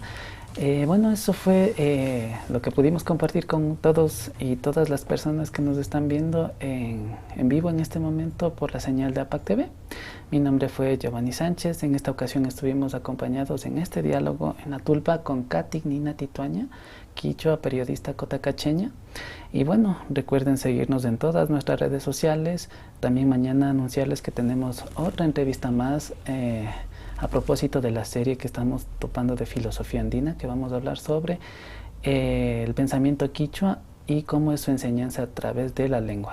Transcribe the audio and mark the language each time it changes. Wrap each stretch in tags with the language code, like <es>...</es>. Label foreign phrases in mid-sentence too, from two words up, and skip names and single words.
<es>Bueno, eso fue lo que pudimos compartir con todos y todas las personas que nos están viendo en vivo en este momento por la señal de APAC TV. Mi nombre fue Giovanni Sánchez. En esta ocasión estuvimos acompañados en este diálogo en la tulpa con Catignina Tituania, quichua, periodista cotacacheña. Y bueno, recuerden seguirnos en todas nuestras redes sociales. También mañana anunciarles que tenemos otra entrevista más a propósito de la serie que estamos topando de filosofía andina, que vamos a hablar sobre el pensamiento quichua y cómo es su enseñanza a través de la lengua.</es>